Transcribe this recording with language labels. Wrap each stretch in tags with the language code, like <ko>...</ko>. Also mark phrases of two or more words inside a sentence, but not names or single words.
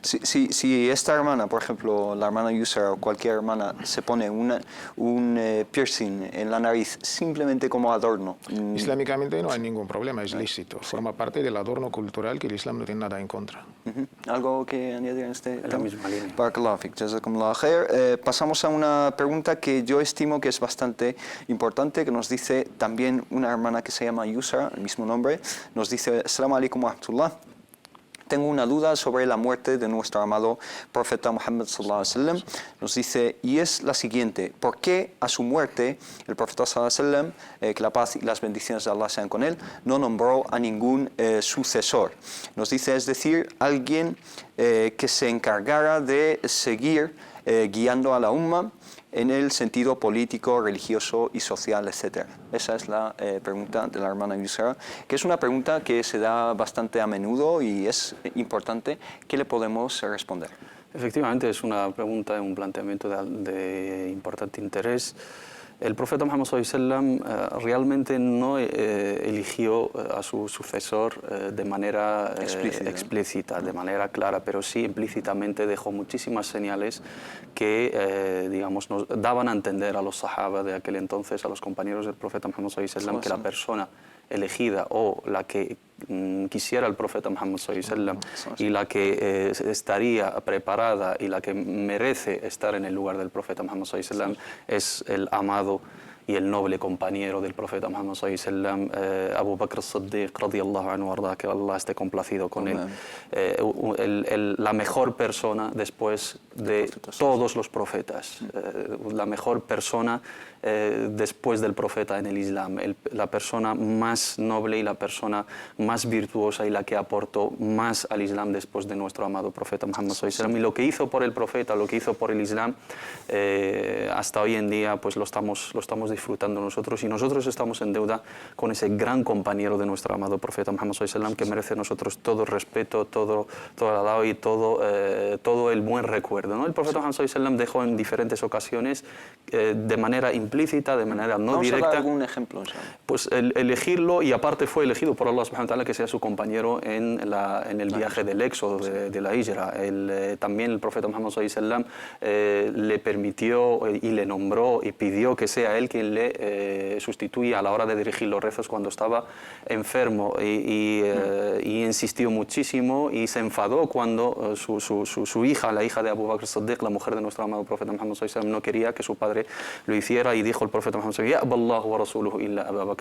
<es>Si esta hermana, por ejemplo, la hermana Yusra o cualquier hermana, se pone un piercing en la nariz simplemente como adorno. Islámicamente no hay ningún problema, es lícito, forma parte del adorno cultural que el Islam no tiene nada en contra. ¿Algo que añadir en este tema? la misma línea.</es> <ar>بارك الله فيك، جزاكم الله خيرا.</ar> <es>Pasamos a una pregunta que yo estimo que es bastante importante, que nos dice también una hermana que se llama Yusra, el mismo nombre, nos dice:</es> <ar>السلام عليكم ورحمة الله.</ar> <es>Tengo una duda sobre la muerte de nuestro amado profeta Muhammad</es> <ar>صلى الله عليه وسلم.</ar> <es>Nos dice, y es la siguiente: ¿por qué a su muerte el profeta</es> <ar>صلى الله عليه وسلم,</ar> <es>que la paz y las bendiciones de Allah sean con él, no nombró a ningún sucesor? Nos dice, es decir, alguien que se encargara de seguir guiando a la umma en el sentido político, religioso y social, etc. Esa es la pregunta de la hermana Yusra, que es una pregunta que se da bastante a menudo y es importante. ¿Qué le podemos responder? Efectivamente, es una pregunta, un planteamiento de importante interés. El profeta Muhammad</es> <ar>صلى الله عليه وسلم</ar> <es>realmente no eligió a su sucesor de manera explícita, de manera clara, pero sí implícitamente dejó muchísimas señales que digamos, nos daban a entender a los sahaba de aquel entonces, a los compañeros del profeta Muhammad</es> <ar>صلى الله عليه وسلم,</ar> <es>que la persona elegida o la que quisiera el profeta Muhammad</es> <ar>صلى الله عليه وسلم</ar> <es>y la que estaría preparada y la que merece estar en el lugar del profeta Muhammad</es> <ar>صلى الله عليه وسلم</ar> <es>es el amado y el noble compañero del profeta Muhammad</es> <ar>صلى الله عليه وسلم,</ar> <es>Abu Bakr as-Siddiq</es> <ar>رضي الله عنه</ar> <es>warda, que Allah esté complacido con él, la mejor persona después de todos los profetas, la mejor persona después del profeta en el Islam, la persona más noble y la persona más virtuosa y la que aportó más al Islam después de nuestro amado profeta Muhammad</es> <ar>صلى الله عليه وسلم.</ar> <es>Y lo que hizo por el profeta, lo que hizo por el Islam, hasta hoy en día pues lo estamos disfrutando nosotros, y nosotros estamos en deuda con ese gran compañero de nuestro amado profeta Muhammad</es> <ar>صلى الله عليه وسلم,</ar> <es>que merece a nosotros todo el respeto, todo el alabo y todo el buen recuerdo, ¿no? El profeta Muhammad</es> <ar>صلى الله عليه وسلم</ar> <es>dejó en diferentes ocasiones de manera implícita, de manera no directa. ¿Vamos a dar algún ejemplo? Pues elegirlo, y aparte fue elegido por Allah</es> <ar>سبحانه وتعالى</ar> <es>que sea su compañero en el viaje del éxodo, de la hijra. También el profeta Muhammad</es> <ar>صلى الله عليه وسلم</ar> <es>le permitió y le nombró y pidió que sea él quien le sustituya a la hora de dirigir los rezos cuando estaba enfermo, y insistió muchísimo y se enfadó cuando su hija, la hija de Abu Bakr as-Siddiq, la mujer de nuestro amado profeta Muhammad</es> <ar>صلى الله عليه وسلم,</ar> <es>no quería que su padre lo hiciera, y dijo el profeta Muhammad</es> <ar>صلى الله عليه وسلم: "يا ورسوله إلا أبو بكر".</ar>